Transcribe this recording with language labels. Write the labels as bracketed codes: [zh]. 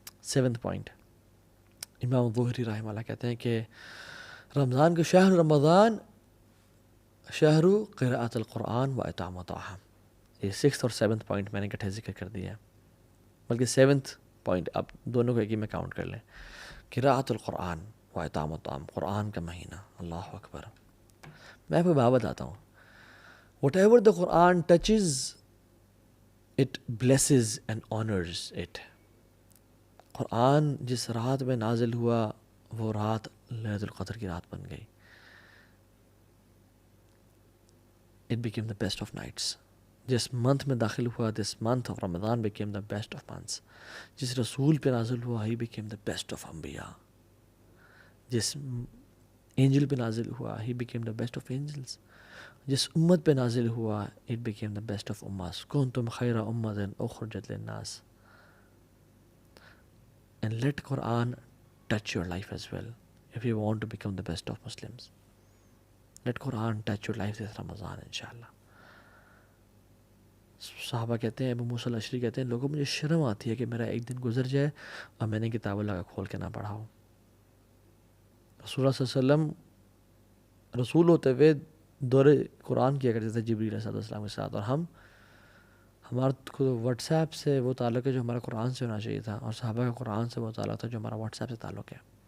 [ur] 7th point, امام ظہری رحمہ اللہ کہتے ہیں کہ رمضان کے شہر [ar] رمضان شہر قراءۃ القرآن و اطعام الطعام. [ur] یہ 6th اور 7th پوائنٹ میں نے اکٹھے ذکر کر دیا ہے, بلکہ 7th پوائنٹ آپ دونوں کو ایک ہی میں کاؤنٹ کر لیں. [ar] قراءۃ القرآن و اطعام الطعام, [ur] قرآن کا مہینہ, اللہ اکبر. میں آپ کو بات بتاتا ہوں, [en] whatever the Quran touches it blesses and honors it. [ur] قرآن جس رات میں نازل ہوا وہ رات لیلۃ القدر کی رات بن گئی. [en] It became the best of nights. [ur] جس منتھ میں داخل ہوا, [en] this month of Ramadan became the best of months. [ur] جس رسول پہ نازل ہوا [en] he became the best of [ur] انبیاء. جس اینجل پہ نازل ہوا [en] he became the best of angels. [ur] جس امت پہ نازل ہوا [en] it became the best of امmas. [ar] کنتم خیر امۃ اخرجت للناس. [en] And let Quran touch your life as well if you want to become the best of Muslims. Let Quran touch your life this Ramadan inshallah. [ur] صحابہ کہتے ہیں, ابو موسیٰ الاشعری کہتے ہیں, لوگوں مجھے شرم آتی ہے کہ میرا ایک دن گزر جائے اور میں نے کتاب اللہ کا کھول کے نہ پڑھا ہو. رسول اللہ صلی اللہ علیہ وسلم رسول ہوتے ہوئے دور قرآن کیا کرتے تھے جبریل علیہ السلام کے ساتھ, اور ہمارا واٹس ایپ سے وہ تعلق ہے جو ہمارا قرآن سے ہونا چاہیے تھا, اور صحابہ کا قرآن سے وہ تعلق تھا جو ہمارا واٹس ایپ سے تعلق ہے.